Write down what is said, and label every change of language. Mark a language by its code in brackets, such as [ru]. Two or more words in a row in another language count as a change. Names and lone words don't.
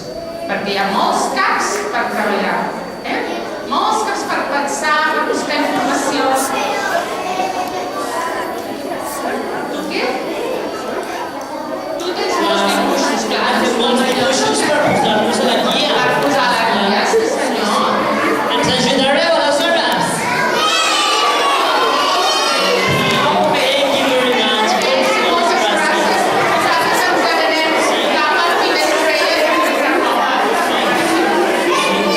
[ca] Perquè hi ha molts caps per treballar, molts caps per pensar, per buscar informació. Tu què? Tu tens molts dibuixos, clar. Fem molts dibuixos per posar-nos a la guia. Per posar a la guia, sí senyor. Ens ajudareu aleshores? [en] Thank you very much. [ca] Moltes gràcies. Nosaltres ens quedarem cap al Finestrella de Vilanova.